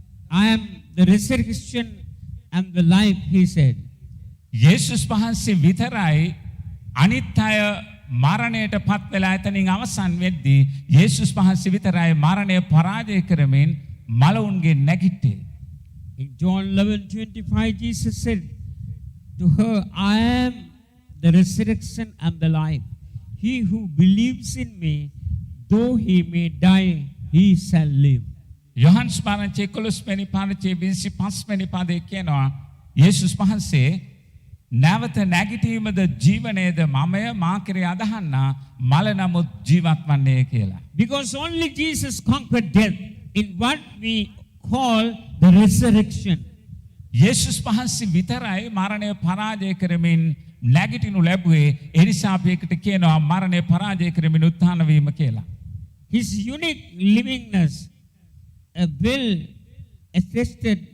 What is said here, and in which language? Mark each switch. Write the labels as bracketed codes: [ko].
[en] I am the resurrection and the life, he said. [si] යේසුස් වහන්සේ විතරයි අනිත් අය මරණයට පත් වෙලා එතනින් අවසන් වෙද්දී යේසුස් වහන්සේ විතරයි මරණය පරාජය කරමින් මලවුන්ගේ නැගිට්ටේ. [en] In John 11:25, Jesus said to her, I am the resurrection and the life. He who believes in me, though he may die, he shall live. [si] යොහන්ස් පාරංචි 11 වෙනි පාරංචි 25 වෙනි පදයේ කියනවා යේසුස් වහන්සේ නැවත නැගිටීමද ජීවනයේද මමය මා කෙරේ අදහන්නා මල නමුත් ජීවත් වන්නේ කියලා. [en] Because only Jesus conquered death in what we call the resurrection. [si] යේසුස් වහන්සේ විතරයි මරණය පරාජය කරමින් නැගිටිනු ලැබුවේ. ඒ නිසා අපි ඒකට කියනවා මරණය පරාජය කරමින් උත්ථාන වීම කියලා. [en] His unique livingness, a well attested